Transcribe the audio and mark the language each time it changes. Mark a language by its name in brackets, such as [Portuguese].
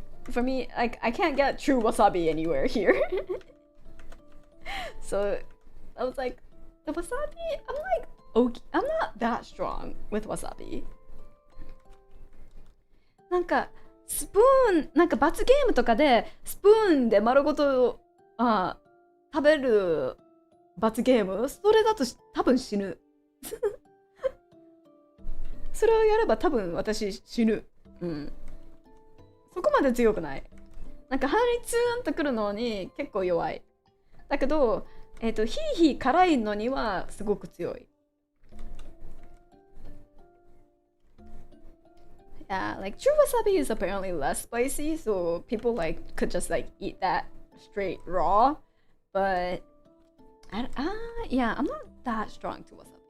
[English] For me, like I can't get true wasabi anywhere here. So I was like, the wasabi, I'm like, okay, I'm not that strong with wasabi. [Japanese] なんかスプーン、なんか罰ゲームとかでスプーンで丸ごと食べる罰ゲーム、それだと多分死ぬ。それをやれば多分私死ぬ。うん。そこまで強くない。なんか鼻にツーンとくるのに結構弱い。だけど、ヒーヒー辛いのにはすごく強い。 [English] Yeah, like true wasabi is apparently less spicy, so people like could just like eat that straight raw. But yeah, I'm not that strong to wasabi.